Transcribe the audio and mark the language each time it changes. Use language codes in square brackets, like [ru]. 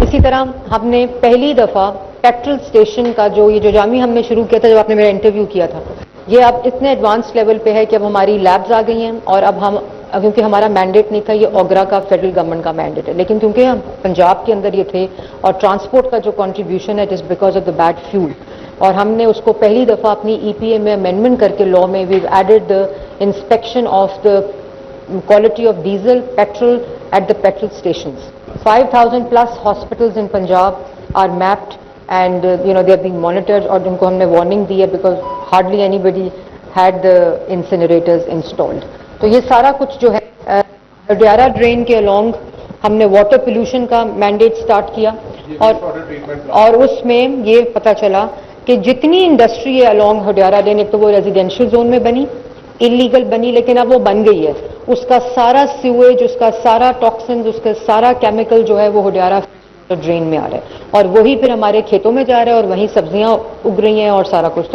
[ur] اسی طرح ہم نے پہلی دفعہ پیٹرول اسٹیشن کا جو جامی ہم نے شروع کیا تھا جب آپ نے میرا انٹرویو کیا تھا, یہ اب اتنے ایڈوانس لیول پہ ہے کہ اب ہماری لیبز آ گئی ہیں اور اب ہم کیونکہ ہمارا مینڈیٹ نہیں تھا, یہ اوگرا کا فیڈرل گورنمنٹ کا مینڈیٹ ہے, لیکن کیونکہ ہم پنجاب کے اندر یہ تھے اور ٹرانسپورٹ کا جو کنٹریبیوشن ہے [en] it is because of the bad fuel [ur] اور ہم نے اس کو پہلی دفعہ اپنی EPA میں امینڈمنٹ کر کے لا میں [en] We've added the inspection of the quality of diesel, petrol at the petrol stations. 5,000 plus hospitals in Punjab are mapped and they are being monitored [ur] اور ان کو ہم نے warning دی ہے [en] because hardly anybody had the incinerators installed. [ur] تو یہ سارا کچھ جو ہے ڈیارا ڈرین کے along ہم نے واٹر پولوشن کا مینڈیٹ سٹارٹ کیا اور اس میں یہ پتہ چلا کہ جتنی انڈسٹری ہے along ہڈیارا ڈرین, ایک تو وہ ریزیڈینشیل زون میں بنی, انلیگل بنی لیکن اب وہ بن گئی ہے, اس کا سارا سیویج, اس کا سارا ٹاکسنز, اس کا سارا کیمیکل جو ہے وہ ہڈیارا ڈرین میں آ رہا ہے اور وہی پھر ہمارے کھیتوں میں جا رہا ہے اور وہیں سبزیاں اگ رہی ہیں اور سارا کچھ.